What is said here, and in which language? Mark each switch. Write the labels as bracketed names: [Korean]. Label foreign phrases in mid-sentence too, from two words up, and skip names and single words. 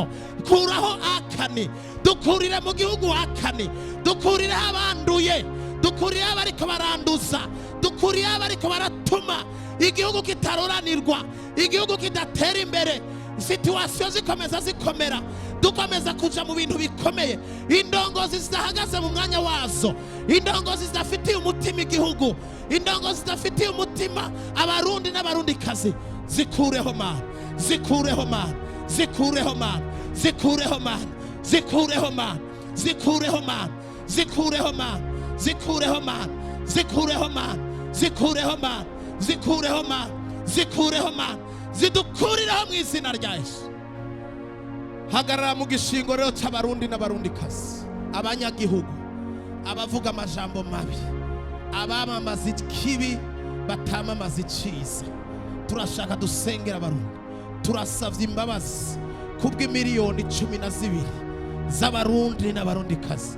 [Rundi] Kuraho akani, dukurire mu gihugu akani, dukurireho abanduye, dukurireho abariko baranduza, dukurireho abariko baratuma igihugu kitaroranirwa, igihugu kidatera imbere, situasiyo zikomeza zikomera, dukomeza kuja mu bintu bikomeye. Indongozi zidahagaze mu mwanya wazo, indongozi zidafitiye umutima igihugu, indongozi zidafitiye umutima abarundi n'abarundikazi, zikureho Mana, zikureho Mana, zikureho Mana, zikureho Mana, zikureho Mana, zikureho Mana, zikureho Mana, zikureho Mana, zikureho Mana, zikureho Mana, zikureho Mana, zikureho Mana, zidukurireho mu izina rya Yesu. Hagarara mu gishingo rero cy'abarundi n'abarundikazi, abanyagihugu, abavuga amajambo mabi, abamamaza ikibi batamamaza iciza. Turashaka dusengera abarundi, turasavye imbabazi kubw'imiliyoni 12 z'abarundi n'abarundikazi.